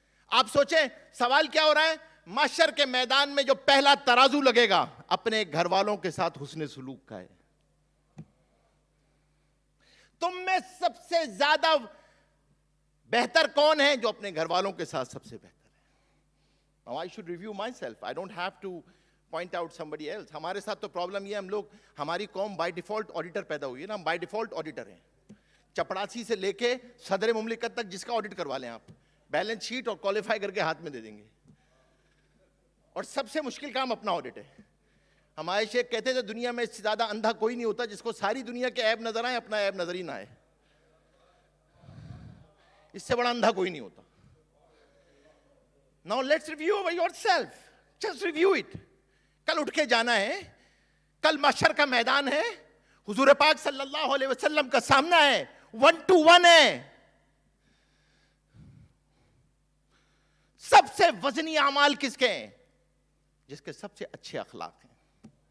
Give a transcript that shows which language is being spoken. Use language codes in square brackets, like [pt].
[ur] آپ سوچیں سوال کیا ہو رہا ہے, محشر کے میدان میں جو پہلا ترازو لگے گا اپنے گھر والوں کے ساتھ حسن سلوک کا ہے. تم میں سب سے زیادہ بہتر کون ہے؟ جو اپنے گھر والوں کے ساتھ سب سے بہتر ہے. [en] Now I should review myself. I don't have to point out somebody else. [ur] ہمارے ساتھ تو پرابلم یہ ہے, ہم لوگ, ہماری قوم بائی ڈیفالٹ آڈیٹر پیدا ہوئی ہے نا, ہم بائی ڈیفالٹ آڈیٹر ہیں. چپڑاسی سے لے کے صدر مملکت تک جس کا آڈٹ کروا لیں آپ, بیلنس شیٹ اور کوالیفائی کر کے ہاتھ میں دے دیں گے. اور سب سے مشکل کام اپنا آڈٹ ہے. ہمارے شیخ کہتے تھے دنیا میں اس سے زیادہ اندھا کوئی نہیں ہوتا جس کو ساری دنیا کے عیب نظر آئیں, اپنا عیب نظر ہی نہ آئے. اس سے بڑا اندھا کوئی نہیں ہوتا. [en] Now let's review yourself. Just review it. [ur] کل اٹھ کے جانا ہے, کل محشر کا میدان ہے, حضور پاک صلی اللہ علیہ وسلم کا سامنا ہے, 1 to 1 ہے. سب سے وزنی اعمال کس کے ہیں؟ جس کے سب سے اچھے اخلاق ہیں.